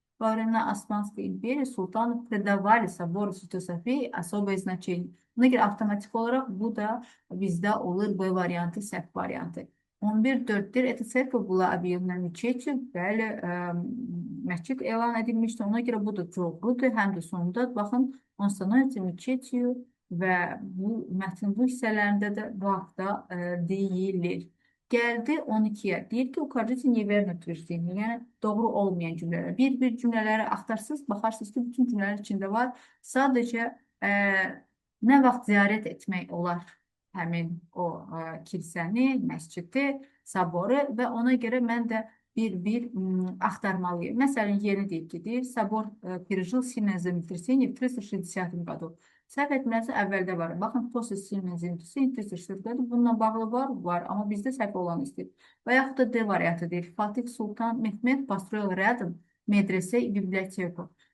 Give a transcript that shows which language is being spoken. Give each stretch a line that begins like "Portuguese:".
Russian: Во времена Османской империи султаны придавали собору Святой Софии особое значение.
Azerbaijani: Buna görə avtomatik olaraq bu da bizdə olur B variantı, səhv variantı. 11-4'dir.
Russian: Это церковь была объявлена мечетью.
Azerbaijani: Bəli, məscid elan edilmişdi. Ona görə bu da doğrudur. Həm də sonunda baxın,
Russian: on становится мечетью
Azerbaijani: və bu mətnin bu hissələrində də bu haqda deyilir. Gəldi 12'ye. Deyir ki,
Russian: укажите неверное утверждение.
Azerbaijani: Yəni doğru olmayan cümlələr. Bir cümlələri axtarsınız, baxarsınız ki, bütün cümlələr içində var. Sadəcə nə vaxt ziyarət etmək olar həmin o kilsəni, məscidi, saboru və ona görə mən də bir axtarmalıyım. Məsələn, yeni deyib ki, deyir,
Russian: собор пережил сильное землетрясение в 360 году.
Azerbaijani: Səhv etməsi əvvəldə var. Baxın,
Russian: после сильное землетрясение 360 году
Azerbaijani: bununla bağlı var, amma bizdə səhv olan istəyir. Və yaxud da D variantı deyir.
Russian: Fatih Sultan Mehmet построил рядом медресе и библиотеку.